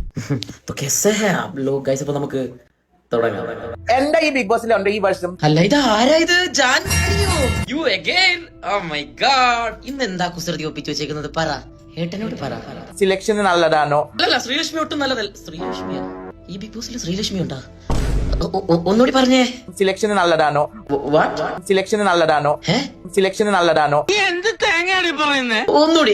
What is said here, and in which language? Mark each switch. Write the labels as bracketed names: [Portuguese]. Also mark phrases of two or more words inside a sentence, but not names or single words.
[Hindi] तो कैसे हैं आप लोग guys? [Malayalam] അപ്പൊ നമുക്ക് തുടങ്ങാം. എന്താ ഈ ബിഗ് ബോസിലുണ്ട് ഈ വർഷം? അല്ല ഇത് ആരാ ഇത്? ജാൻമണിയോ? [English] You again? Oh my god. [Malayalam] ഇന്ന് എന്താ കുസൃതി ഒപ്പിച്ചു വെച്ചേക്കുന്നത്? പറ, ഏട്ടനോട് പറ. സിലക്ഷൻ നല്ലതാണോ? അല്ല ശ്രീലക്ഷ്മി ഒട്ടും നല്ലതല്ല. ശ്രീലക്ഷ്മിയാ? ഈ ബിഗ് ബോസിൽ ശ്രീലക്ഷ്മി ഉണ്ടാ? ഒന്നുകൂടി പറഞ്ഞേ. സിലക്ഷൻ നല്ലതാണോ? വാട്ട്? സിലക്ഷൻ നല്ലതാണോ? സിലക്ഷൻ നല്ലതാണോ? എന്ത് തേങ്ങയാണ് പറയുന്നേ? ഒന്നുകൂടി.